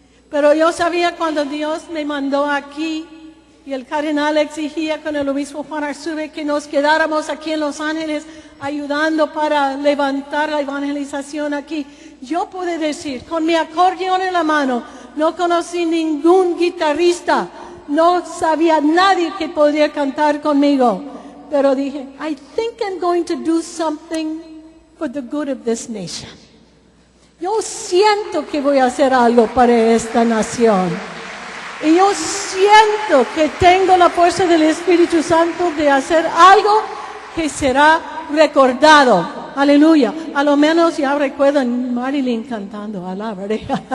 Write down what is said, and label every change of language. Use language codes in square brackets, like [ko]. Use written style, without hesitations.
[es] Pero yo sabía cuando Dios me mandó aquí y el cardenal exigía con el obispo Juan Arzube que nos quedáramos aquí en Los Ángeles ayudando para levantar la evangelización aquí. Yo pude decir, con mi acordeón en la mano, no conocí ningún guitarrista, no sabía nadie que podía cantar conmigo. Pero dije, [en] I think I'm going to do something for the good of this nation. [es] Yo siento que voy a hacer algo para esta nación. Y yo siento que tengo la fuerza del Espíritu Santo de hacer algo que será recordado. Aleluya. A lo menos ya recuerdo a Marilyn cantando. Alabaré.